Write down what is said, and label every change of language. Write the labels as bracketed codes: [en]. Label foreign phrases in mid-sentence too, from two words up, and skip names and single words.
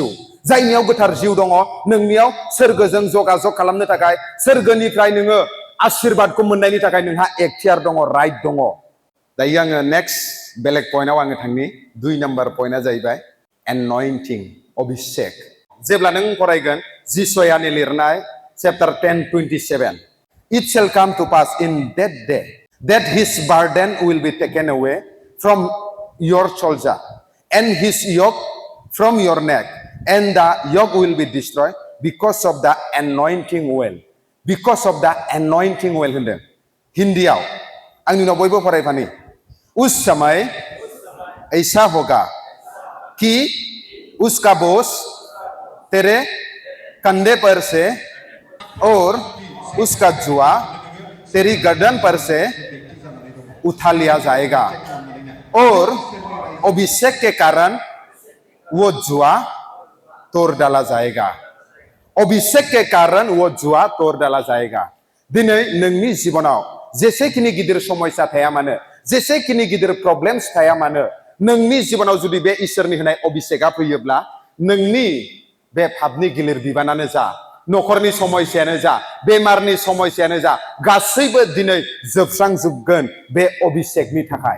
[brx] जायनियाव गोथार जिउ दङ, नोंनियाव सोरगोजों जगाजग खालामनो थाखाय, सोरगोनिफ्राय नोङो आशीर्बादखौ मोननायनि थाखाय नोंहा एखथियार दङ, राइट दङ। दायो आङो नेक्स्ट बेलेग पइन्टआव आङो थांनि। 2 नाम्बार पइन्टआ जाहैबाय एन'इन्टिं, अभिषेक। जेब्ला नों फरायगोन जिसयानि लिरनाय चैप्टार 10:27, [en] It shall come to pass in that day that his burden will be taken away from your shoulder, and his yoke from your neck, and the yoke will be destroyed because of the anointing oil. Because of the anointing oil [brx] होनदों हिन्दीआव। आंनि उनाव बयबो फरायफानि। [hi] उस समय ऐसा होगा कि उसका बोझ तेरे कंधे पर से और उसका जुआ तेरी गर्दन पर से उठा लिया जाएगा, और अभिषेक के कारण वो जुआ तोड़ डाला जाएगा। अभिषेक के कारण वो जुआ तोड़ डाला जाएगा। [brx] दिनै नोंनि जिबनाव जेसेखिनि गिदिर समस्या थाया मानो, जेसेखिनि गिदिर प्रब्लेम्स थाया मानो, नोंनि जिबनाव जुदि बे इसोरनि होनाय अभिषेकआ फैयोब्ला, नोंनि बे पापनि गिलिर बिबानानो जा, नखरनि समस्यायानो जा, बेमारनि समस्यायानो जा, गासैबो दिनै जोबस्रांजोबगोन बे अभिषेकनि थाखाय।